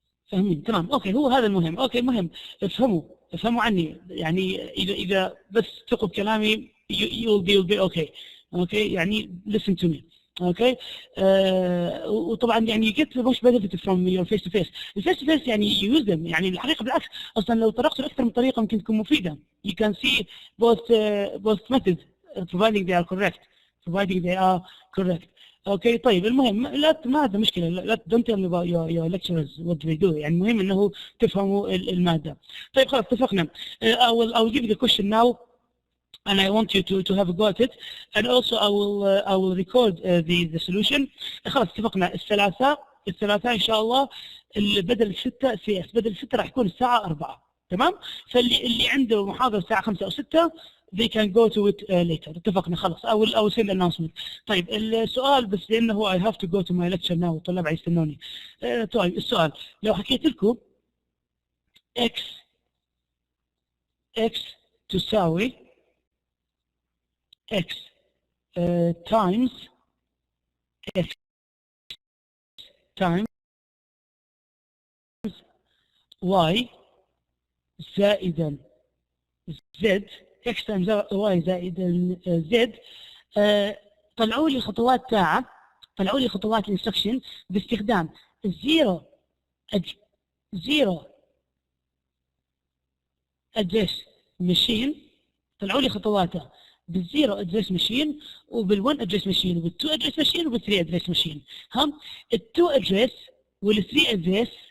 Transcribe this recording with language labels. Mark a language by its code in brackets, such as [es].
[ar] فاهمين تمام اوكي. هو هذا المهم. اوكي المهم افهموا عني يعني، اذا بس ثقوا بكلامي [en] you'll be okay. [ar] اوكي يعني [en] listen to me. [ar] اوكي وطبعا يعني [en] get the most benefit from your face to face. [ar] الفيس تو فيس يعني use them يعني الحقيقه بالعكس، اصلا لو طرقتوا اكثر من طريقه ممكن تكون مفيده. [en] you can see both methods providing they are correct. [ar] اوكي طيب المهم ما هذا مشكله، لا [en] don't tell me about your lecturers what they do [ar] يعني، المهم انه تفهموا الماده. طيب خلاص اتفقنا. [en] I will give you the question now and I want you to have a go at it, and also I will record the solution. [ar] خلاص اتفقنا. الثلاثاء ان شاء الله بدل 6 CS، بدل 6 راح يكون الساعه 4 تمام. فاللي عنده محاضره الساعه 5 أو 6 [en] they can go to it later. [ar] اتفقنا خلاص. [en] I will send announcement. [ar] طيب السؤال بس لانه [en] I have to go to my lecture now [ar] والطلاب يستنوني. طيب السؤال لو حكيت لكم x تساوي [en] x times x times y [ar] زائدا z، [en] x times y [ar] زائدا z. طلعوا لي خطوات ساعة، طلعوا لي خطوات الانستركشن باستخدام الزيرو ادريس ماشين. طلعوا لي خطواتها بالزيرو ادريس ماشين وبال1 ادريس ماشين وبال2 ادريس ماشين وبال3 ادريس ماشين. هم ال2 ادريس وال3 ادريس